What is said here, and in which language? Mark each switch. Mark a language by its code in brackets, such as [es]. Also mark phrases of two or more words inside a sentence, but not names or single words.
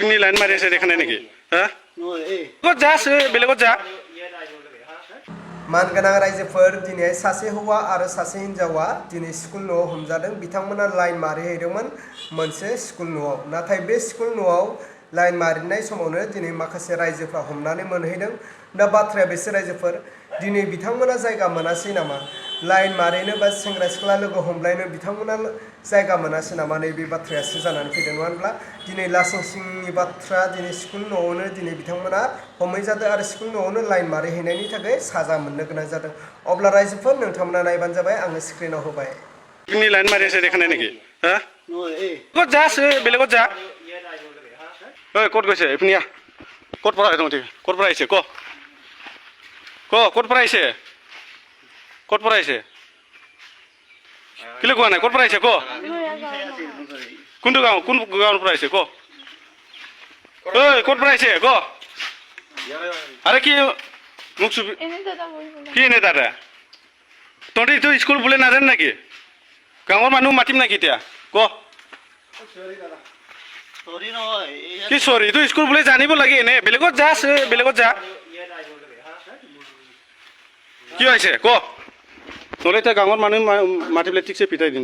[as] पिकनि लाइन मारि আছে দেখা নাই নেকি হ্যাঁ কত যাস বেলেগত যা [brx] मानगोनां रायजोफोर दिनै सासे हौवा आरो सासे हिनजावा दिनै स्कुल न'आव हमजादों बिथांमोना लाइन मारिहैदोंमोन मोनसे स्कुल न'आव नाथाय बे स्कुल न'आव लाइन मारिनाय समावनो दिनै माखासे रायजोफ्रा हमनानै मोनहैदों दा बाथ्राया बेसोर रायजोफोर दिनै बिथांमोना जायगा मोनासै नामा लाइन मारिनो बा सेंग्रा सिख्ला लोगो हमलायनो बिथांमोना जायगा मोनासै नामा नैबे बाथ्रायासो जानानै फैदों नङा होनब्ला दिनै लासिं सिंनि बाथ्रा दिनै स्कुल न'आवनो दिनै बिथांमोना हमहैजादों आरो स्कुल न'आवनो लाइन मारिहैनायनि थाखाय साजा मोननो गोनां जादों अब्ला रायजोफोर नोंथांमोना नायबानो जाबाय आङो स्क्रिनाव होबाय [as] पिकनि लाइन मारि আছে দেখা নাই নেকি হ্যাঁ কত যাস বেলেগত যা ওই কত গৈছে ইপিনিয়া কত পৰা তুমি কত পৰা আহিছে কত পৰা আহিছে কত পৰা আহিছে কিলে কোৱা নাই কত পৰা আহিছে কোনটো গাঁও কোন গাঁৱৰ পৰা আহিছে ঐ কত পৰা আহিছে আরে কি মুখ চুপি কি এনে দাদা তহঁতি তো স্কুল বোলে নাজান নাকি গাঁৱৰ মানুহ মাতিম নাকি এতিয়া কি চৰি তো স্কুল বোলে জানিব লাগে এনে বেলেগত যাস বেলেগত যা কি হৈছে নহ'লে এতিয়া গাঁৱৰ মানুহ মাতি পেলাই ঠিকছে পিটাই দিম